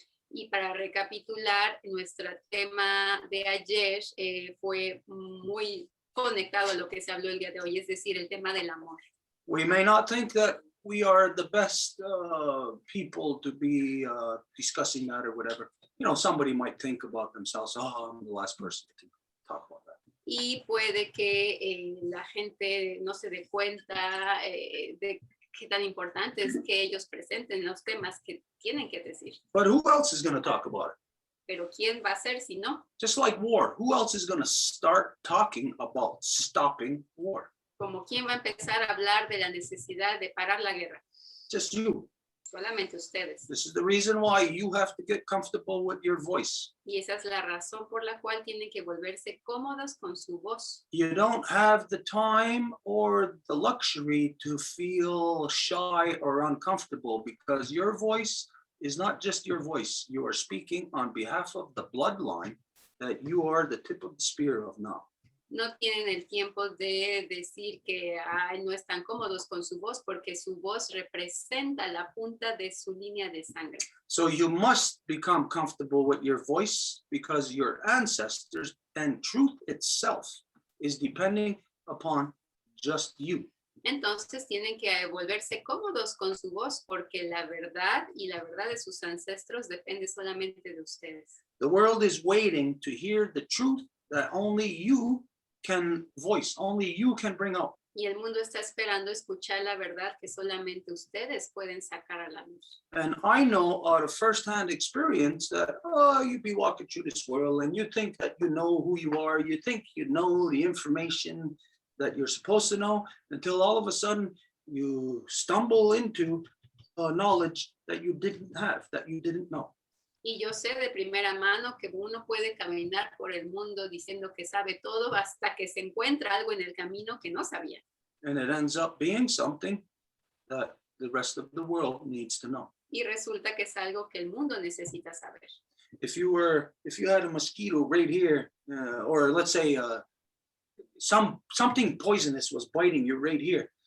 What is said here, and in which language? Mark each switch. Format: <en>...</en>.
<es>Y para recapitular, nuestro tema de ayer fue muy conectado a lo que se habló el día de hoy, es decir, el tema del amor.</es> <en>We may not think that we are the best people to be discussing that or whatever. You know, somebody might think about themselves, oh, I'm the last person to talk about that.</en> <es>Y puede que la gente no se dé cuenta de qué tan importante es que ellos presenten los temas que tienen que decir.</es> <en>But who else is going to talk about it?</en> <es>Pero ¿quién va a ser si no?</es> <en>Just like war, who else is going to start talking about stopping war?</en> <es>Como quién va a empezar a hablar de la necesidad de parar la guerra.</es> <en>Just you.</en> <es>Solamente ustedes.</es> <en>This is the reason why you have to get comfortable with your voice.</en> <es>Y esa es la razón por la cual tienen que volverse cómodos con su voz.</es> <en>You don't have the time or the luxury to feel shy or uncomfortable because your voice is not just your voice. You are speaking on behalf of the bloodline that you are the tip of the spear of now.</en> <es>No tienen el tiempo de decir que no están cómodos con su voz porque su voz representa la punta de su línea de sangre.</es> <en>So you must become comfortable with your voice because your ancestors and truth itself is depending upon just you.</en> <es>Entonces tienen que volverse cómodos con su voz porque la verdad y la verdad de sus ancestros depende solamente de ustedes.</es> <en>The world is waiting to hear the truth that only you can voice, only you can bring out.</en> <es>Y el mundo está esperando escuchar la verdad que solamente ustedes pueden sacar a la luz.</es> <en>And I know out of firsthand experience that, you'd be walking through this world and you think that you know who you are, you think you know the information that you're supposed to know until all of a sudden you stumble into knowledge that you didn't have, that you didn't know.</en> <es>Y yo sé de primera mano que uno puede caminar por el mundo diciendo que sabe todo hasta que se encuentra algo en el camino que no sabía.</es> <en>And it ends up being something that the rest of the world needs to know.</en> <es>Y resulta que es algo que el mundo necesita saber.</es> <en>If you had a mosquito right here, or let's say something poisonous was biting you right here.</en>